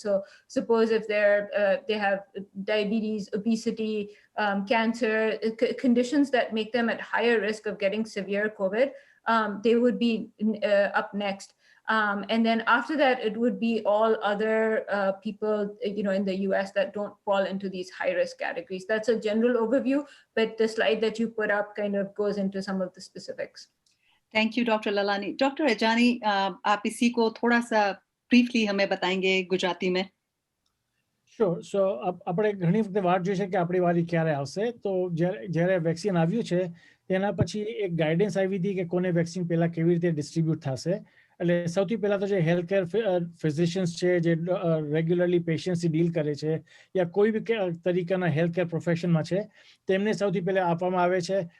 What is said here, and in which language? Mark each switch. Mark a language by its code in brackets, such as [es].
[en] So suppose if they have diabetes, obesity, cancer, conditions that make them at higher risk of getting severe COVID, they would be up next. And then after that, it would be all other people, in the US that don't fall into these high risk categories. That's a general overview, but the slide that you put up kind of goes into some of the specifics. Thank you, Dr. Lalani. Dr. [hi] Ajani, आप इसी को थोड़ा सा briefly हमें बताएंगे गुजराती में? [en] Sure. [gu] So આપણે ઘણી વખતે વાત જોઈ છે કે આપણી વારી ક્યારે આવશે. તો જ્યારે વેક્સિન આવ્યું છે તેના પછી એક ગાઈડન્સ આવી હતી કે કોને વેક્સિન પહેલા કેવી રીતે ડિસ્ટ્રીબ્યુટ થશે. એટલે સૌથી પહેલા તો જે હેલ્થ કેર ફિઝિશિયન્સ છે જે રેગ્યુલરલી પેશન્ટ્સથી ડીલ કરે છે યા કોઈ બી તરીકાના હેલ્થ કેર પ્રોફેશનમાં છે તેમને સૌથી પહેલા આપવામાં આવે છે.